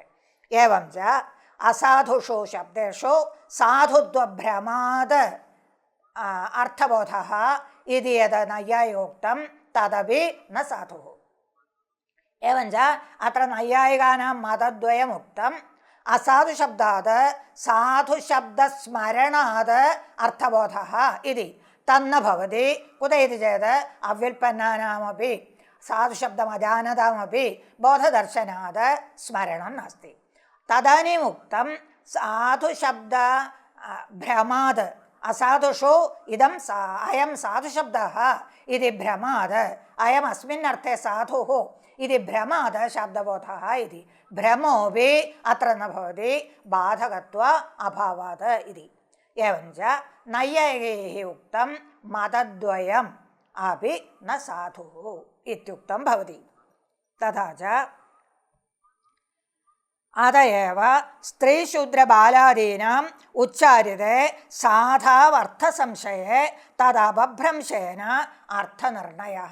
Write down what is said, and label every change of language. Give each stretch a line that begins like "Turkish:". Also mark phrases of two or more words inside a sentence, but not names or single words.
Sanskrit: एवं च असाधुषु शब्देषु साधुत्वभ्रमात् अर्थबोधः इति यद् नैयायिकोक्तं तदपि न साधुः। एवञ्च अत्र नैयायिकानां मतद्वयमुक्तम्। असाधुशब्दात् साधुशब्दस्मरणात् अर्थबोधः इति। തന്ന ഭവതി. കുത ഇതി ചേത് അവ്യുൽപ്പന്നാനാമപി സാധുശബ്ദമജാനതാമപി ബോധദർശനാത് സ്മരണം നാസ്തി. തദാനീം ഉക്തം സാധുശബ്ദ ഭ്രമാത് അസാധുഷു ഇദം അയം സാധുശബ്ദഃ ഇതി ഭ്രമാത് അയം അസ്മിന്നർത്ഥേ സാധുഃ ഇതി ഭ്രമാത് ശബ്ദബോധഃ ഇതി ഭ്രമോപി അത്ര ന ഭവതി ബാധകത്വ അഭാവാത് ഇതി. एवञ्च नैयायिकैः उक्तं मतद्वयम् अपि न साधुः इत्युक्तं भवति. तथा च अत एव स्त्रीशूद्रबालादीनाम् उच्चार्यते साधावर्थसंशये तदपभ्रंशेन अर्थनिर्णयः.